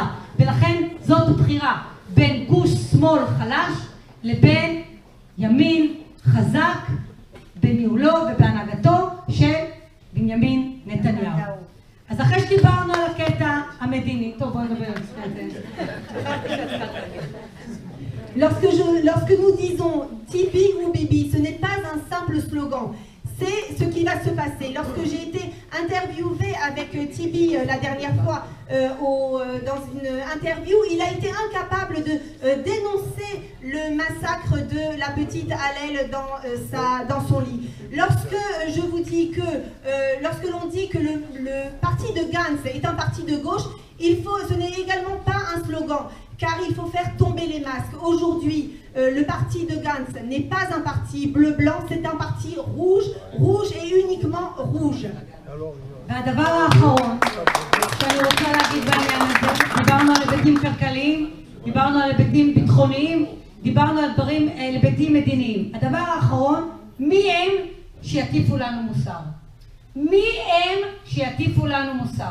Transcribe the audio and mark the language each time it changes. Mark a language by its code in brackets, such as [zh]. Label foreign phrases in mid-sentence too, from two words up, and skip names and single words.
[he] ולכן זאת הבחירה בין גוש שמאל חלש לבין ימין חזק בניהולו ובהנהגתו של בנימין נתניהו. אז אחרי שדיברנו על הקטע המדיני, טוב בואו נדבר על זה. [fr] Lorsque nous disons Tibi ou Bibi, ce n'est pas un simple slogan. C'est ce qui va se passer. Lorsque j'ai été interviewée avec Tibi la dernière fois dans une interview, il a été incapable de dénoncer le massacre de la petite Hallel dans son lit. Lorsque je vous dis que, lorsque l'on dit que le parti de Gantz est un parti de gauche, ce n'est également pas un slogan, car il faut faire tomber les masques. Aujourd'hui, le parti de Gantz n'est pas un parti bleu-blanc, c'est un parti rouge, rouge et uniquement rouge. [he] והדבר האחרון שאני רוצה להגיד בעניין הזה, דיברנו על היבטים כלכליים, דיברנו על היבטים ביטחוניים, דיברנו על דברים, היבטים מדיניים. הדבר האחרון, מי הם שיטיפו לנו מוסר? מי הם שיטיפו לנו מוסר?